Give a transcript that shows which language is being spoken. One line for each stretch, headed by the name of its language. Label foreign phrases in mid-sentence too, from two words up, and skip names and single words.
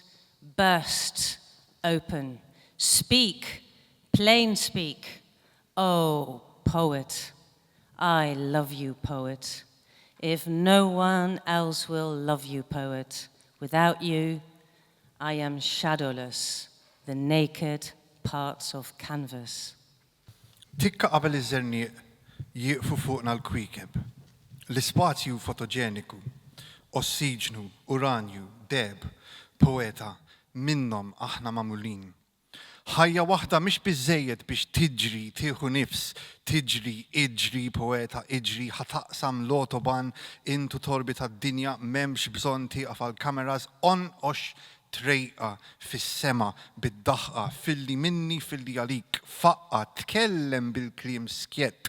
English: Burst, open. Speak, plain speak. Oh, poet, I love you, poet. If no one else will love you, poet, without you, I am shadowless, the naked parts of canvas.
Maltese: Tikka qabel iż-żernieq jieqfu fuqna l-kwikeb. L-ispazju fotogeniku, ossiġnu, uranju, deb, poeta, minnhom aħna magħmulin. Ħajja waħda mhix biżżejjed biex tiġri, tieħu nifs, tiġri, iġri, poeta, iġri, ħataqsam l-autoban intu torbita d-dinja m'hemmx bżonn tieqaf għall-kameras onqox trejqa fis-sema bid-daħqa filli minni filli għalik faqqa tkellem bil-kliem skjett.